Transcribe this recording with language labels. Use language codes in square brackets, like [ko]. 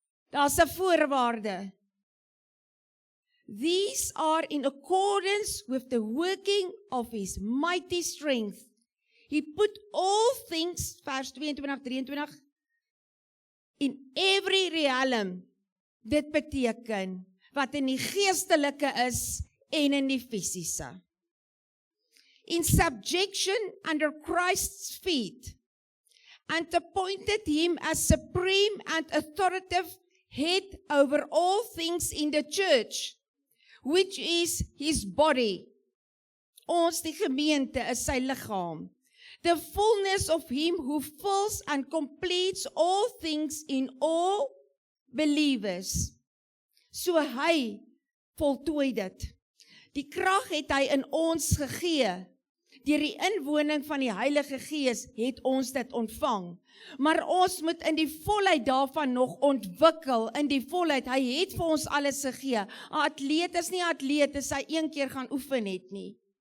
[af] Daar's 'n voorwaarde. [en] These are in accordance with the working of His mighty strength. He put all things, vers 22-23, in every realm. [af] Dit beteken, wat in die geestelike is en in die fisiese. [en] In subjection under Christ's feet, and appointed Him as supreme and authoritative head over all things in the church, which is His body. [af] Ons die gemeente is sy liggaam. [en] The fullness of Him who fills and completes all things in all believers. [af] So hy voltooi dit. Die krag het hy in ons gegee. Deur die inwoning van die Heilige Gees het ons dit ontvang. Maar ons moet in die volheid daarvan nog ontwikkel, in die volheid. Hy het vir ons alles gegee. 'n Atleet is nie 'n atleet as hy een keer gaan oefen het nie.